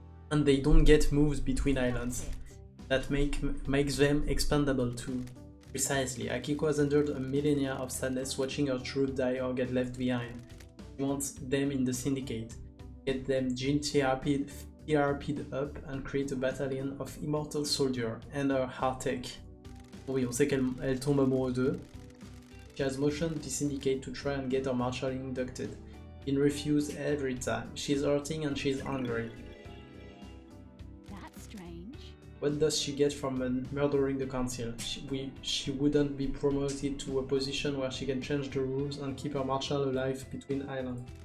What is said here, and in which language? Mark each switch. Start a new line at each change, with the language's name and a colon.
English: And they don't get moved between islands. That makes them expendable too. Precisely, Akiko has endured a millennia of sadness watching her troop die or get left behind. She wants them in the syndicate. Get them gene TRP'd up and create a battalion of immortal soldiers and her heartache.
French: Oui, on sait qu'elle tombe amoureuse d'eux.
English: She has motioned the syndicate to try and get her marshal inducted. Been refused every time. She's hurting and she's hungry. That's strange. What does she get from murdering the council? She wouldn't be promoted to a position where she can change the rules and keep her marshal alive between islands.